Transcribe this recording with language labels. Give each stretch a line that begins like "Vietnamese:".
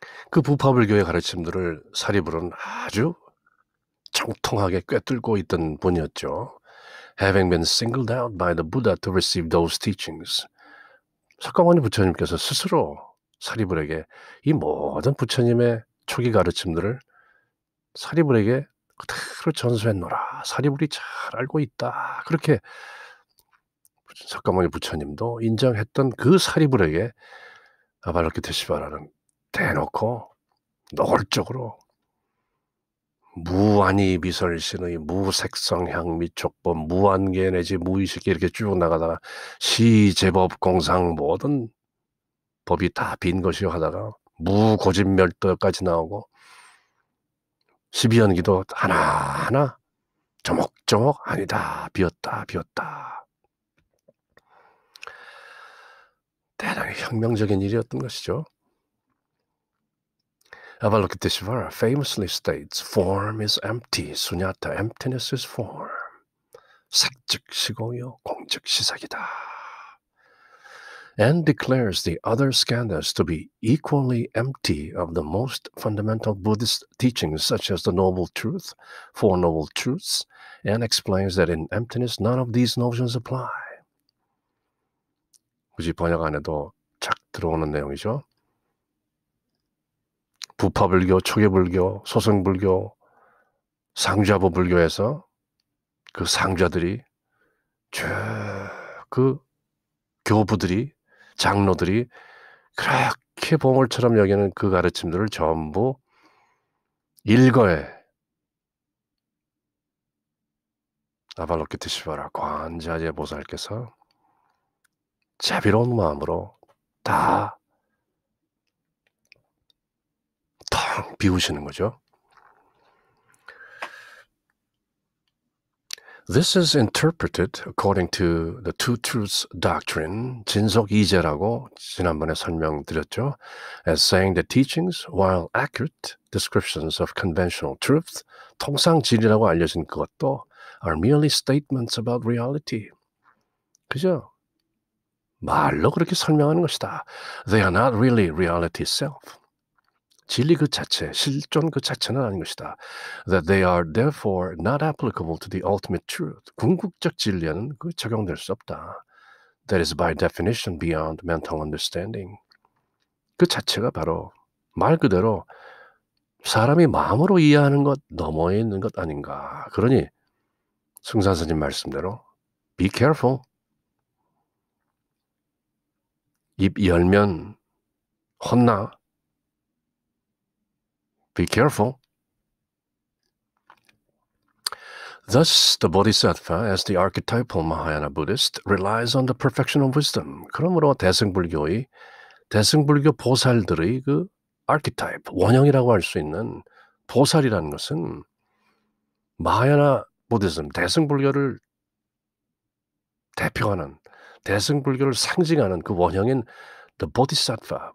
Korean: 그 부파불교의 가르침들을 사리불은 아주 정통하게 꿰뚫고 있던 분이었죠.
English: Having been singled out by the Buddha to receive those teachings.
Korean: 석가모니 부처님께서 스스로 사리불에게 이 모든 부처님의 초기 가르침들을 사리불에게 그대로 전수했노라. 사리불이 잘 알고 있다. 그렇게 석가모니 부처님도 인정했던 그 사리불에게 아발로키테시바라는 대놓고 노골적으로 무아니 비설신의 무색성향 미촉법 무한계 내지 무의식이 이렇게 쭉 나가다가 시제법 공상 모든 법이 다 빈 것이요 하다가 무고진멸도까지 나오고 12연기도 하나하나 조목조목 아니다 비었다. 대단히 혁명적인 일이었던 것이죠.
English: Avalokiteshvara famously states, form is empty, sunyata, emptiness is form.
Korean: 색즉 시공이요, 공즉 시삭이다.
English: And declares the other skandhas to be equally empty of the most fundamental Buddhist teachings such as the Noble Truth, Four Noble Truths, and explains that in emptiness none of these notions apply.
Korean: 굳이 번역 안에도 착 들어오는 내용이죠. 부파불교, 초계불교, 소승불교, 상좌부 불교에서 그 상좌들이 그 교부들이 장로들이 그렇게 보물처럼 여기는 그 가르침들을 전부 일거에 아발로키테시바라 관자재 보살께서 자비로운 마음으로 다 텅 비우시는 거죠.
English: This is interpreted according to the Two Truths doctrine,
Korean: 진속이제라고 지난번에 설명드렸죠,
English: as saying that teachings, while accurate descriptions of conventional truth,
Korean: 통상진리라고 알려진 그것도
English: are merely statements about reality.
Korean: 그죠? 말로 그렇게 설명하는 것이다.
English: They are not really reality itself.
Korean: 진리 그 자체, 실존 그 자체는 아닌 것이다.
English: That they are therefore not applicable to the ultimate truth.
Korean: 궁극적 진리에는 그 적용될 수 없다.
English: That is by definition beyond mental understanding.
Korean: 그 자체가 바로 말 그대로 사람이 마음으로 이해하는 것 너머에 있는 것 아닌가. 그러니 승산스님 말씀대로
English: be careful.
Korean: 입 열면 혼나.
English: Be careful. Thus, the Bodhisattva, as the archetypal Mahayana Buddhist, relies on the perfection of wisdom.
Korean: 그러므로 대승불교 보살들의 그 archetype, 원형이라고 할 수 있는 보살이라는 것은 마하야나 부디즘, 대승불교를 대표하는, 대승불교를 상징하는 그 원형인
English: the Bodhisattva.